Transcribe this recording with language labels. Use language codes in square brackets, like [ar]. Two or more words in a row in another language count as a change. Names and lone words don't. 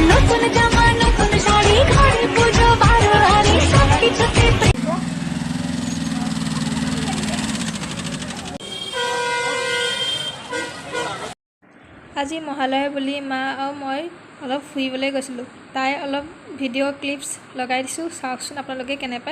[bn] নতুন জামা নতুন শাড়ি ঘরে পুজো বারো হারি সবকিছুতে [as] আজি মহালয়া বুলি মা আৰু মই অলপ ফুৰিবলৈ গৈছিলোঁ। তাই অলপ ভিডিঅ' ক্লিপছ লগাই দিছোঁ, চাওকচোন আপোনালোকে কেনে পায়।